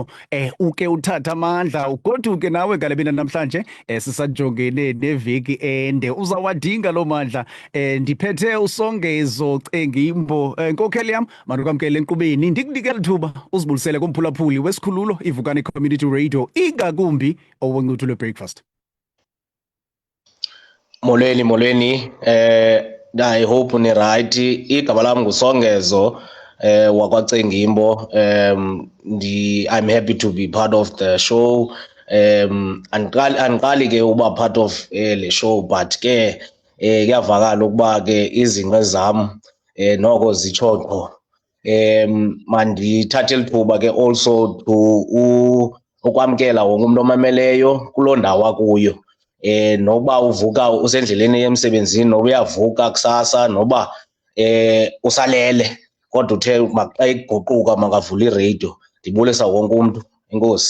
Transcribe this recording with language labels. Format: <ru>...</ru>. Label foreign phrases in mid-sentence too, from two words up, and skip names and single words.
<xh>Uke uthatha amandla ugoduke nawe ngalebina namhlanje sisajongene neveki ende uzawadinga loo mandla. Ndiphethe uSongezo Cengimbo nkokheli yam mandukwamkele enkqubeni ndikunikela ithuba uzibulisele kumphulaphuli wesikhululo iVukani Community Radio ingakumbi owencuthu lwe-breakfast.</xh> <en>Molweni I hope ni right.</en> <xh>Igama lami nguSongezo wakwaCengimbo.</xh> <en>I'm happy to be part of the show.</en> <xh>Andiqali ke uba</xh> <en>part of</en> <xh>le show but ke kuyavakala ukuba ke izinto zam noko zitsho mandithathe lithuba ke</xh> <en>also to</en> <xh>ukwamkela wonke umuntu omameleyo kuloo ndawo akuyo. Noba uvuka usendleleni emsebenzini noba uyavuka kusasa noba usalele kodwa uthe xa iguquka makavule iradio. Ndibulisa wonke umuntu. Enkosi.</xh>